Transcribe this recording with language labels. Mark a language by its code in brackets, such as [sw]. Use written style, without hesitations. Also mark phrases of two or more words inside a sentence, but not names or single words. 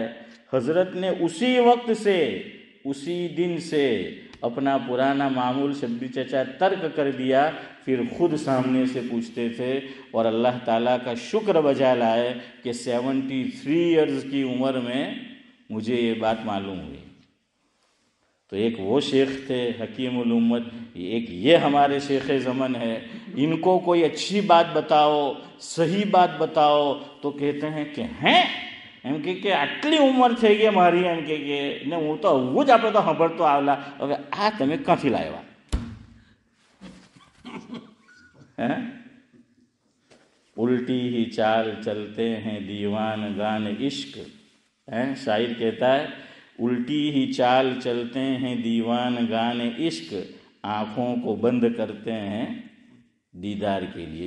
[ur] حضرت نے اسی وقت سے، اسی دن سے اپنا پرانا معمول شبیر چچا ترک کر دیا، پھر خود سامنے سے پوچھتے تھے، اور اللہ تعالیٰ کا شکر بجا لائے کہ 73 ایئرز کی عمر میں مجھے یہ بات معلوم ہوئی۔ تو ایک وہ شیخ تھے حکیم الامت، ایک یہ ہمارے شیخ زمن ہے، ان کو کوئی اچھی بات بتاؤ، صحیح بات بتاؤ تو کہتے ہیں کہ ہیں [gu] એમ કે આટલી ઉંમર થઈ ગઈ મારી, એમ કે ને હું તો આવું જ આપણે તો ખબર તો આવલા, હવે આ તમે ક્યાંથી લાવ્યા? [ur] الٹی ہی چال چلتے ہیں دیوان گان عشق، شاعر کہتا ہے الٹی ہی چال چلتے ہیں دیوان گان عشق، آنکھوں کو بند کرتے ہیں دیدار کے لیے۔